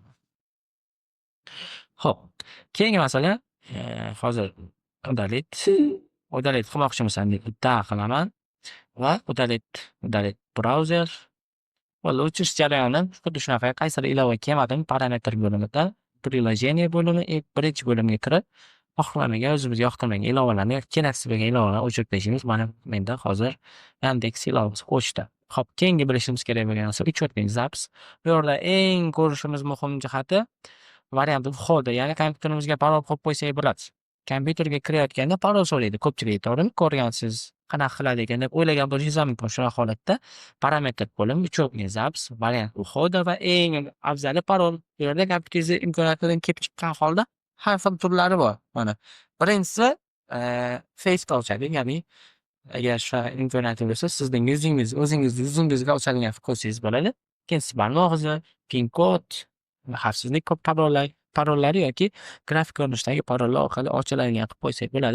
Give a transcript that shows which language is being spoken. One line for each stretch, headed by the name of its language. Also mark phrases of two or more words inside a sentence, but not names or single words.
Uzbek: Xo'p, keyingi masala hozir udalit qilmoqchimisan deb bitta qilaman va udalit brauzer va o'chirish jarayoni xuddi shunaqa. Qaysidir ilova kelmadimi parametr bo'limida приложение bo'limi birinchi bo'limga kirib xohlamagan o'zimizga yoqtirmagan ilovalarni yoki keraksiz bo'lgan ilovalarni o'chirib tashlaymiz. Mana menda hozir Yandex ilovasi o'chdi. Xo'p, keyingi bilishimiz kerak bo'lgan narsa
Russian: учетный запись.
Uzbek: Bu yerda eng ko'rishimiz muhim jihati
Russian: вариант входа,
Uzbek: ya'ni kompyuterimizga parol qo'yib qo'ysak bo'ladi. Kompyuterga kirayotganda parol so'raydi ko'pchilik, to'g'rimi? Ko'rgansiz, qanaqa qiladi ekan deb o'ylagan bo'lishingiz mumkin. Shunaqa holatda parametr bo'lim
Russian: учетный запись, вариант входа
Uzbek: va eng afzali parol. Bu yerda kompyuteringizning imkoniyatlaridan kelib chiqqan holda har xil turlari bor. Mana birinchisi Face'ga ochadi, ya'ni agar shu imkoniyati bo'lsa, sizning o'zingizni yuzingizga ochadigan qilsangiz bo'ladi. Ikkinchisi barmoq izi, pin kod, xavfsizlik parollari yoki grafik ko'rinishdagi parollar orqali ochiladigan qilib qo'ysak bo'ladi.